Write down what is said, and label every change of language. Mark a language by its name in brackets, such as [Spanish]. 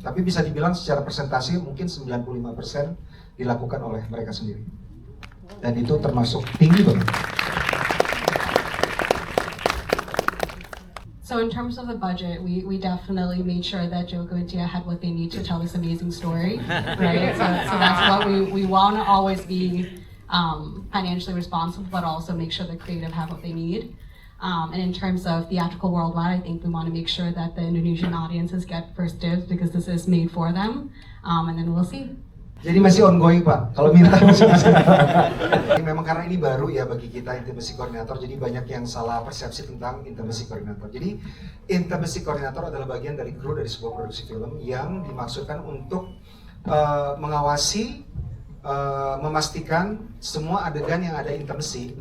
[Indonesian] Tapi bisa dibilang secara presentasi mungkin 95% dilakukan oleh mereka sendiri, dan itu termasuk tinggi banget. [English] So in terms of the budget, we definitely made sure that Joko and Tia had what they need to tell this amazing story, right? So that's what we want to always be financially responsible, but also make sure the creative have what they need. And in terms of theatrical worldwide, I think we want to make sure that the Indonesian audiences get first dibs because this is made for them, and then we'll see. [Indonesian] Jadi masih ongoing Pak, kalau minta masih bisa. Memang karena ini baru ya bagi kita intimacy koordinator, jadi banyak yang salah persepsi tentang intimacy koordinator. Jadi intimacy koordinator adalah bagian dari kru dari sebuah produksi film yang dimaksudkan untuk mengawasi, memastikan semua adegan yang ada intimacy.